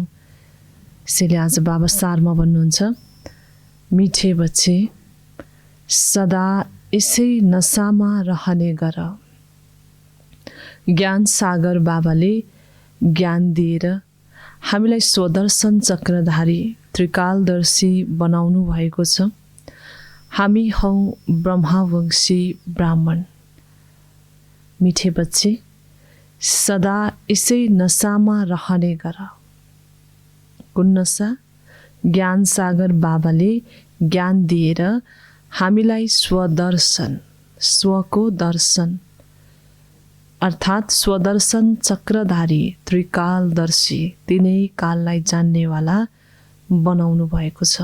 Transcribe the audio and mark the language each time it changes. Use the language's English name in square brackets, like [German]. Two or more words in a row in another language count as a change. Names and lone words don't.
[Nepali] यसैले आज बाबा सारमा भन्नुहुन्छ, [Hindi] मिठे बच्चे [Nepali] सदा यसै नसामा रहने गर। ज्ञान सागर बाबाले ज्ञान दिएर हामीलाई स्वदर्शन चक्रधारी त्रिकालदर्शी बनाउनु भएको छ। हामी हौ ब्रह्मवंशी ब्राह्मण। [Hindi] मिठे बच्चे [Nepali] सदा यसै नसामा रहने गर। कुन नसा? ज्ञान सागर बाबाले ज्ञान दिएर हामीलाई स्वदर्शन, स्वको दर्शन अर्थात् स्वदर्शन चक्रधारी त्रिकालदर्शी तिनै काललाई जान्नेवाला बनाउनु भएको छ।